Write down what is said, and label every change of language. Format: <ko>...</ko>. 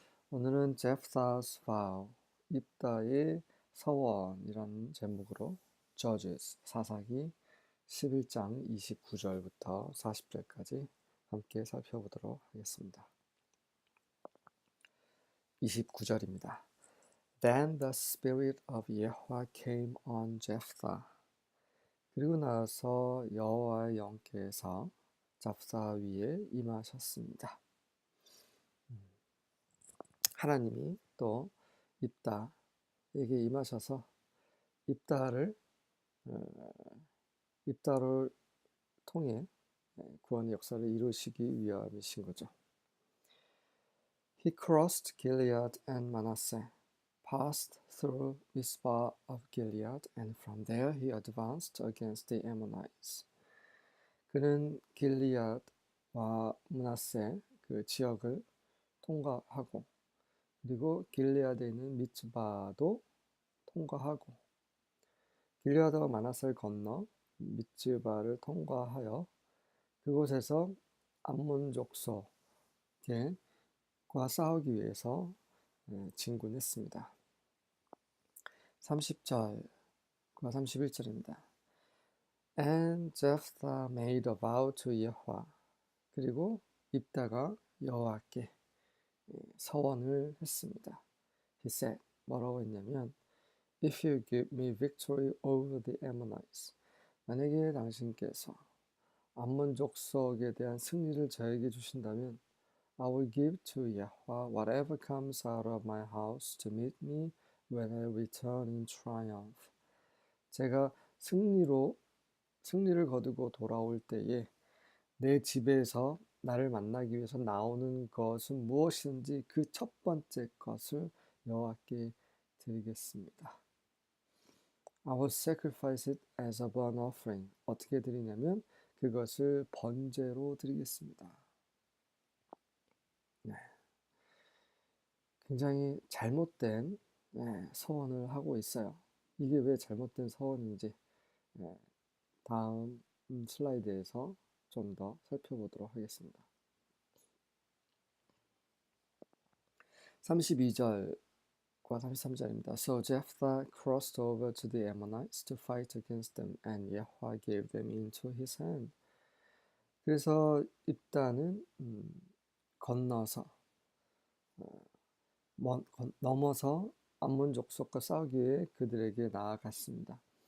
<ko>오늘은 제프다's vow, 입다의 서원이라는 제목으로 Judges, 사사기 11장 29절부터 40절까지 함께 살펴보도록 하겠습니다. 29절입니다.</ko> <en>Then the spirit of Yahweh came on Jephthah.</en> <ko>그리고 나서 여호와의 영께서 잡사 위에 임하셨습니다. 하나님이 또 입다에게 임하셔서 입다를 입다를 통해 구원의 역사를 이루시기 위함이신 거죠.</ko> <en>He crossed Gilead and Manasseh, passed through Mizpah of Gilead, and from there he advanced against the Ammonites.</en> <ko>그는 길리앗과 므낫세 그 지역을 통과하고 그리고 길리앗에 있는 미츠바도 통과하고 길리앗과 므낫세를 건너 미츠바를 통과하여 그곳에서 암몬 족속과 싸우기 위해서 진군했습니다. 30절과 31절입니다.</ko> <en>And Jephthah made a vow to Yahweh.</en> <ko>그리고 입다가 여호와께 서원을 했습니다.</ko> <en>He said,</en> <ko>뭐라고 했냐면</ko> <en>If you give me victory over the Ammonites,</en> <ko>만약에 당신께서 암몬 족속에 대한 승리를 저에게 주신다면</ko> <en>I will give to Yahweh whatever comes out of my house to meet me when I return in triumph.</en> <ko>제가 승리를 거두고 돌아올 때에 내 집에서 나를 만나기 위해서 나오는 것은 무엇이든지 그 첫 번째 것을 여호와께 드리겠습니다.</ko> <en>I will sacrifice it as a burnt offering.</en> <ko>어떻게 드리냐면 그것을 번제로 드리겠습니다. 네. 굉장히 잘못된 서원을 하고 있어요. 이게 왜 잘못된 서원인지 다음 슬라이드에서 좀 더 살펴보도록 하겠습니다. 32절과 33절입니다.</ko> <en>So Jephthah crossed over to the Ammonites to fight against them, and Yahweh gave them into his hand.</en> <ko>그래서 입다는 건너서 넘어서 암몬 족속과 싸우기 위해 그들에게 나아갔습니다.</ko>